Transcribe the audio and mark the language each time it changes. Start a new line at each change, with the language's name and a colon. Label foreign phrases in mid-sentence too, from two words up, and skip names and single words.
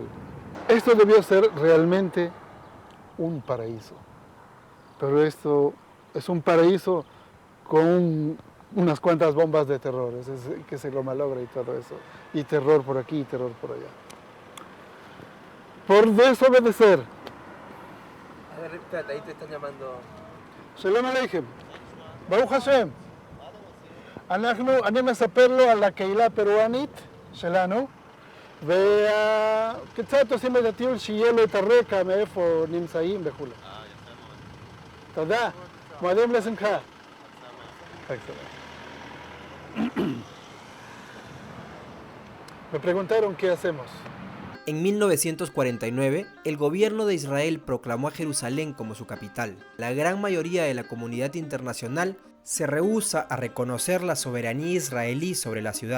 Spanish: Esto debió ser realmente un paraíso, pero esto es un paraíso con unas cuantas bombas de terror, que se lo malogra y todo eso, y terror por aquí y terror por allá. Por desobedecer. A ver, espérate, ahí te están llamando.
Hebrew: שלום עליכם, ברוך השם. אני מספר לו על הקהילה הפרואנית שלנו, וקצת עושים את הטיול שיהיה לו את הרקע מאיפה נמצאים וכו'. תודה, מועדים לשמחה.
Spanish: Me preguntaron qué hacemos. En 1949, el gobierno de Israel proclamó a Jerusalén como su capital. La gran mayoría de la comunidad internacional se rehúsa a reconocer la soberanía israelí sobre la ciudad.